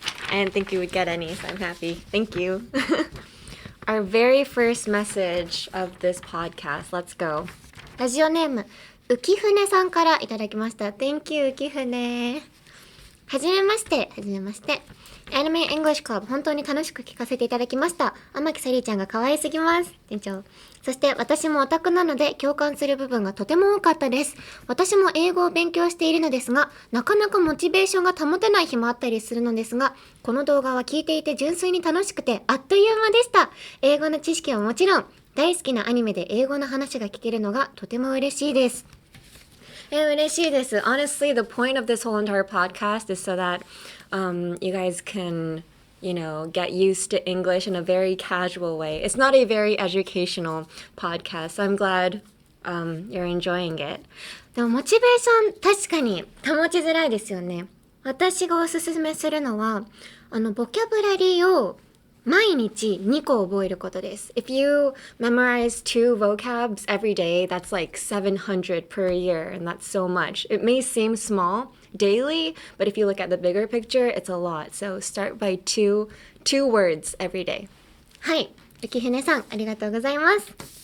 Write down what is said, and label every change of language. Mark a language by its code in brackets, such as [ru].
[en] I didn't think you would get any, so I'm happy. Thank you. Our very first message of this podcast. Let's go. [ja] ラジオネーム浮船さんからいただきました。 [en] Thank you 浮船。 [ja] はじめまして。 Anime English Club 本当に楽しく聞かせていただきました。天木サリーちゃんが可愛すぎます。店長。そして私もオタクなので共感する部分がとても多かったです。私も英語を勉強しているのですが、なかなかモチベーションが保てない日もあったりするのですが、この動画は聞いていて純粋に楽しくてあっという間でした。英語の知識はもちろん、大好きなアニメで英語の話が聞けるのがとても嬉しいです。嬉しいです。 [en] Honestly, the point of this whole entire podcast is so that you guys can, get used to English in a very casual way. It's not a very educational podcast, so I'm glad you're enjoying it. [ja] でもモチベーション確かに保ちづらいですよね。私がおすすめするのは、ボキャブラリーを毎日2個覚えることです。 [en] If you memorize 2 vocabs every day, that's like 700 per year, and that's so much. It may seem small daily, but if you look at the bigger picture, it's a lot. So start by two words every day. [ja] はい、浮船さん、ありがとうございます。